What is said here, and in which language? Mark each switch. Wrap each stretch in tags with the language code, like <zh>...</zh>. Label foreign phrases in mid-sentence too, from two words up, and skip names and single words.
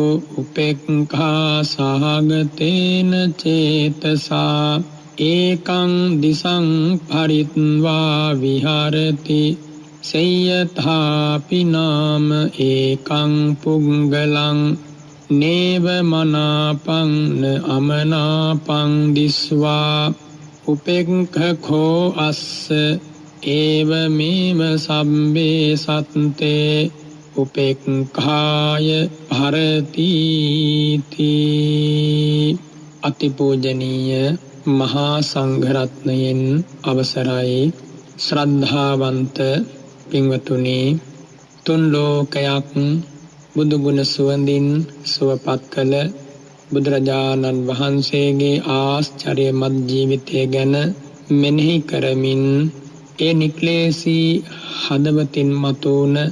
<pi>උපේක්ඛා සහගතේන චේතසා ඒකං දිසං පරිත්වා විහරති සේයථාපි නාම ඒකං පුංගලං නේව මනාපං න අමනාපං දිස්වා උපේක්ඛඛෝ අස්ස ඒව මේව සම්බේ සත්තේ උපේක්ඛාය භරති තී.</pi> <si>අතිපූජනීය මහා සංඝරත්නයෙන් අවසරයි ශ්‍රද්ධාවන්ත පින්වතුනි, තුන් ලෝකයක් බුදු ගුණ සුවඳින් සුවපත් කළ බුදුරජාණන් වහන්සේගේ ආශ්චර්යමත් ජීවිතය ගැන මෙනෙහි කරමින් ඒ නික්ලේශී හදවතින් මතුවන</si>